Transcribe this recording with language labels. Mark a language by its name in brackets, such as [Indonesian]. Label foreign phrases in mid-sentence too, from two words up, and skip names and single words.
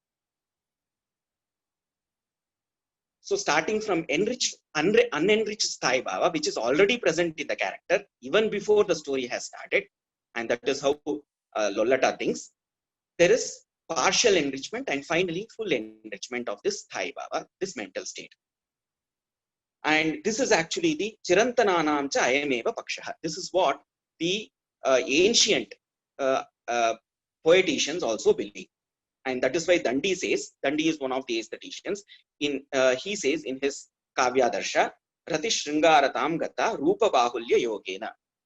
[English] So starting from enriched, unenriched [Sanskrit] sthai bhava, [English] which is already present in the character even before the story has started, and that is how Lollata thinks, there is partial enrichment and finally full enrichment of this [Sanskrit] sthai bhava, [English] this mental state. And this is actually the [Sanskrit] Chirantananam cha ayameva pakshaha. [English] This is what the ancient poeticians also believe. And that is why Dandi says, Dandi is one of the aestheticians, he says in his Kavya Darsha, [Sanskrit] Rati Shringaratam Gata Rupa Bahulya Yogena.